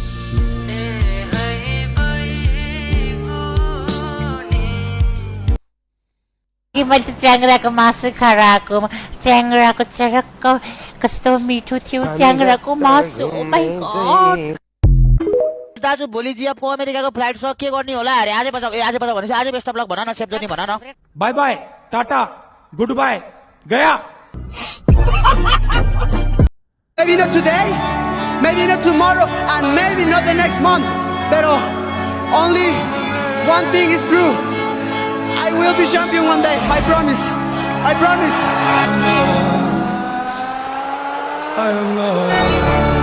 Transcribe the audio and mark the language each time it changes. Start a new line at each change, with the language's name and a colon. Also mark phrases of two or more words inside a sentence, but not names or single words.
Nepali: मैले त च्याङ्राको मासु खाएको च्याङ्राको चरक्क कस्तो मिठो थियो च्याङ्राको मासु।
English: oh my God
Nepali: दाजु भोलि जिएफको अमेरिकाको फ्लाइट छ के गर्ने होला अरे आज बजा भनेपछि आज
English: best of luck
Nepali: भन न सेप्जोनी भन न।
English: bye bye tata good bye गया। Maybe not today, maybe not tomorrow, and maybe not the next month. But only one thing is true. I will be champion one day. I promise. I promise. I am not.